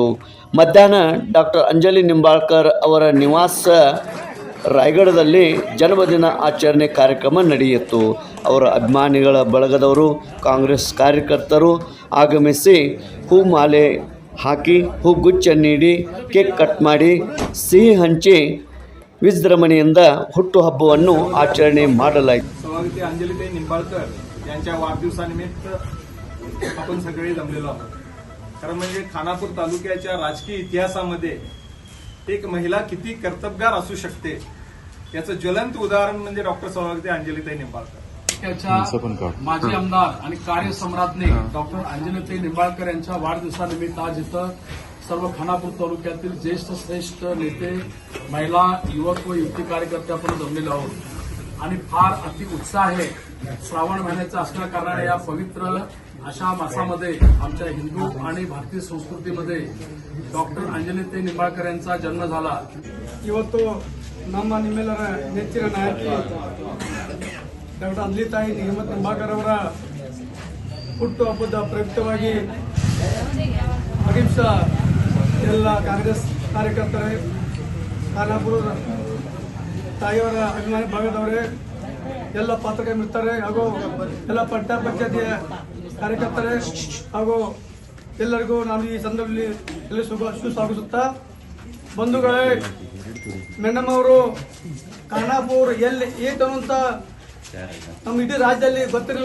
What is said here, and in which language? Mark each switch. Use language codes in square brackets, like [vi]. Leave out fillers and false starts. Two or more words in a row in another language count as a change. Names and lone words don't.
[kn] ಮಧ್ಯಾಹ್ನ ಡಾಕ್ಟರ್ ಅಂಜಲಿ ನಿಂಬಾಳ್ಕರ್ ಅವರ ನಿವಾಸ ರಾಯಗಢದಲ್ಲಿ ಜನ್ಮದಿನ ಆಚರಣೆ ಕಾರ್ಯಕ್ರಮ ನಡೆಯಿತು. ಅವರ ಅಭಿಮಾನಿಗಳ ಬಳಗದವರು, ಕಾಂಗ್ರೆಸ್ ಕಾರ್ಯಕರ್ತರು ಆಗಮಿಸಿ ಹೂಮಾಲೆ ಹಾಕಿ, ಹೂಗುಚ್ಛ ನೀಡಿ, ಕೇಕ್ ಕಟ್ ಮಾಡಿ, ಸಿಹಿ ಹಂಚಿ ವಿಜೃಂಭಣೆಯಿಂದ ಹುಟ್ಟುಹಬ್ಬವನ್ನು ಆಚರಣೆ ಮಾಡಲಾಯಿತು. [mr] सौभाग्यवती अंजलीताई निंबाळकर यांच्या वाढदिवसानिमित्त आपण सगळे जमलेलो आहोत. खरं म्हणजे खानापूर तालुक्याच्या राजकीय इतिहासामध्ये एक महिला किती कर्तबगार असू शकते याचं ज्वलंत उदाहरण म्हणजे डॉक्टर सौभाग्यवती अंजलीताई निंबाळकर. माजी आमदार आणि कार्यसम्राज्ञी डॉक्टर अंजलीताई निंबाळकर यांच्या वाढदिवसानिमित्त आज इथं सर्व खानापूर तालुक्यातील ज्येष्ठ श्रेष्ठ नेते, महिला, युवक व युवती कार्यकर्ते आपण जमलेलो आहोत आणि फार अति उत्साह आहे. श्रावण महिन्याचा असल्या कारणाने या पवित्र अशा मासामध्ये आमच्या हिंदू आणि भारतीय संस्कृतीमध्ये डॉक्टर अंजलीताई निंबाळकर यांचा जन्म झाला. [kn] ಇವತ್ತು ನಮ್ಮ ನಿಮ್ಮೆಲ್ಲರ ನೆಚ್ಚಿನ ನಾಯಕಿ ಡಾಕ್ಟರ್ ಅಂಜಲಿತಾಯಿ ಹೇಮಂತ್ ನಿಂಬಾಳ್ಕರ್ ಅವರ ಹುಟ್ಟುಹಬ್ಬದ ಪ್ರಯುಕ್ತವಾಗಿ ಅಹಿಂಸಾ ಎಲ್ಲ ಕಾಂಗ್ರೆಸ್ ಕಾರ್ಯಕರ್ತರೇ, ಖಾನಾಪುರ ತಾಯಿಯವರ ಅಭಿಮಾನಿ ಭಾಗದವರೇ, ಎಲ್ಲ ಪತ್ರಿಕೆ ಮಿತ್ರರೇ ಹಾಗೂ ಎಲ್ಲ ಪಟ್ಟಣ ಪಂಚಾಯತಿಯ ಕಾರ್ಯಕರ್ತರೇ ಹಾಗೂ ಎಲ್ಲರಿಗೂ ನಾನು ಈ ಸಂದರ್ಭದಲ್ಲಿ ಎಲ್ಲ ಸುಸ್ವಾಗತಿಸುತ್ತಾ, ಬಂಧುಗಳೇ, ಮೇಡಮ್ ಅವರು ಖಾನಾಪುರ ಎಲ್ಲಿ ಏತನು ನಮ್ಮ ಇಡೀ ರಾಜ್ಯದಲ್ಲಿ ಗೊತ್ತಿರಲಿಲ್ಲ.